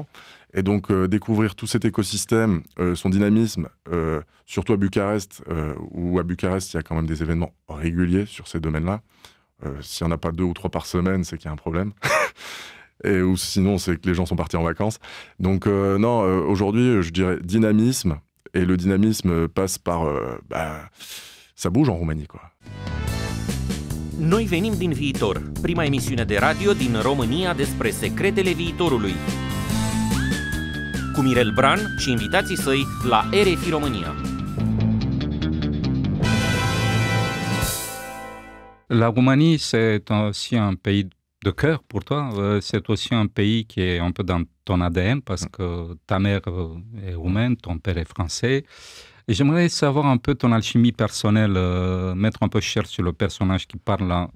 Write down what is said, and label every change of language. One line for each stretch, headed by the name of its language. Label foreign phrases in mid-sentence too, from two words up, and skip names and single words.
French: Et donc, découvrir tout cet écosystème, son dynamisme, surtout à Bucarest, où à Bucarest, il y a quand même des événements réguliers sur ces domaines-là. S'il n'y en a pas 2 ou 3 par semaine, c'est qu'il y a un problème. Ou sinon, c'est que les gens sont partis en vacances. Donc, non, aujourd'hui, je dirais dynamisme. Et le dynamisme passe par... ça bouge en Roumanie, quoi.
Romanian: Noi venim din viitor, prima emisiune de radio din România despre secretele viitorului. Cu Mirel Bran și invitații săi la RFI România.
French: La Roumanie, c'est aussi un pays de cœur pour toi. C'est aussi un pays qui est un peu dans ton ADN parce que ta mère est roumaine, ton père est français. Et j'aimerais savoir un peu ton alchimie personnelle, mettre un peu cher sur le personnage qui parle là.